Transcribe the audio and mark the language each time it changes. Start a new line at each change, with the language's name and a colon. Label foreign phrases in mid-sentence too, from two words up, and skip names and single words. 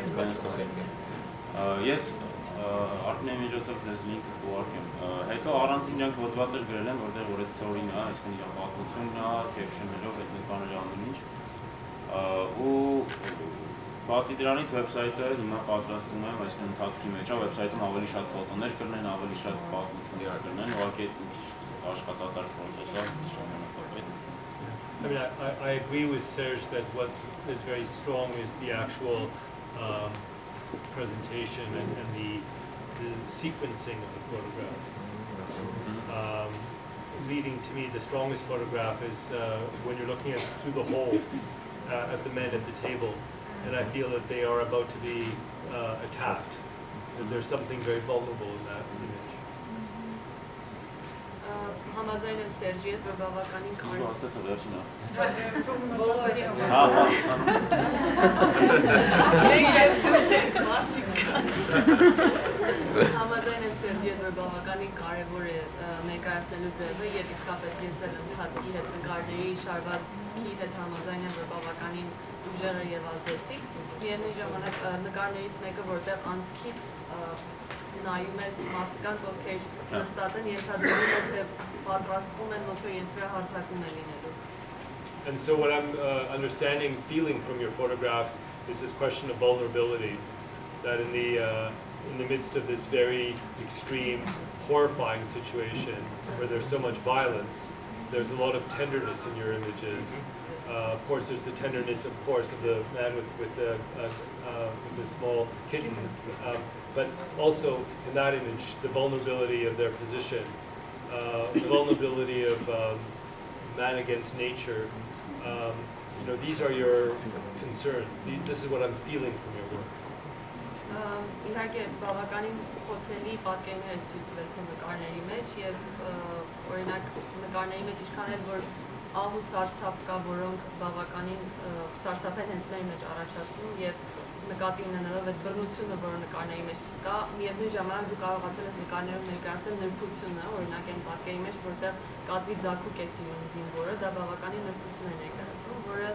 Armenian: Ես Arsinée միջոցով ձեզ link-ը կուղարկեմ։ Հետո առանցին իրանք հոդվածներ գրել են, որտեղ որ այդ story-ն է, այսինքն իր պատմությունն է, caption-երով, այդ նկարները ամեն ինչ։ Ու բացի դրանից website-ը հիմա պատրաստվում եմ, այսինքն ընթացքի մեջ է, website-ում ավելի շատ ֆոտոներ կլինեն, ավելի շատ պատմություններ կլինեն, ուղղակի այդ աշխատատար process է, ժամանակապետ։
English: I mean, I agree with Serj that what is very strong is the actual presentation and the sequencing of the photographs. Leading to me, the strongest photograph is when you're looking through the hole at the men at the table, and I feel that they are about to be attacked. That there's something very vulnerable in that image.
Armenian: Համաձայն եմ Սերջի հետ, որ բավականին կարևոր է ներկայացնելու ձևը, եւ իսկապես ես էլ ընթացքի հետ նկարների շարվածքի հետ համաձայն եմ, որ բավականին ուժեղ է եւ ազդեցիկ։ Միևնույն ժամանակ նկարներից մեկը, որտեղ անցքից նայում ես մարդկանց, ովքեր նստած են, ենթադրվում է, թե պատրաստվում են, ոնց որ իրենց վրա հարձակում է լինելու։
English: And so what I'm understanding, feeling from your photographs is this question of vulnerability, that in the midst of this very extreme, horrifying situation where there's so much violence, there's a lot of tenderness in your images. Of course, there's the tenderness, of course, of the man with the small kitten, but also in that image, the vulnerability of their position, the vulnerability of man against nature. You know, these are your concerns. This is what I'm feeling from your work.
Armenian: Իհարկե բավականին խոցելի պատկերներ ես ցույց տվել թե նկարների մեջ եւ օրինակ նկարների մեջ ինչքան էլ որ ահ ու սարսափ կա, որոնք բավականին սարսափ են հենց մեր մեջ առաջացնում եւ նկատի ունենալով այդ բռնությունը, որը նկարների մեջ կա, միևնույն ժամանակ դու կարողացել ես նկարներում ներկայացնել նրբությունը, օրինակ այն պատկերի մեջ, որտեղ կատվի ձագուկ է սիրում զինվորը, դա բավականին նրբություն է ներկայացնում,